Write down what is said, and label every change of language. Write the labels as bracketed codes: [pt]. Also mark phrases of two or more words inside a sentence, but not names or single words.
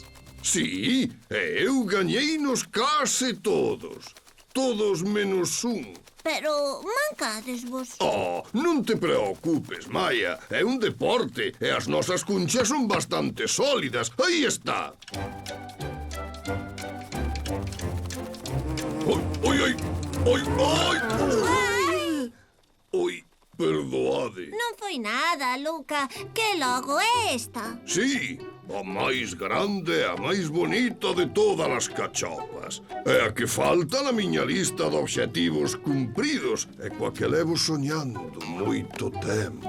[gl] Sí, e eu gañeinos case todos. Todos menos un. Pero mancadesvos. Oh, non te preocupes, Maia. É un deporte e as nosas cunchas son bastante sólidas. Aí está. Oi, oi, oi. Oi, oi. Ai, Oi, perdoade. non foi nada, Luca. Que logo é esta? Sí, A máis grande e a máis bonita de todas as cachopas. É a que falta na miña lista de obxectivos cumpridos e coa que levo soñando moito tempo.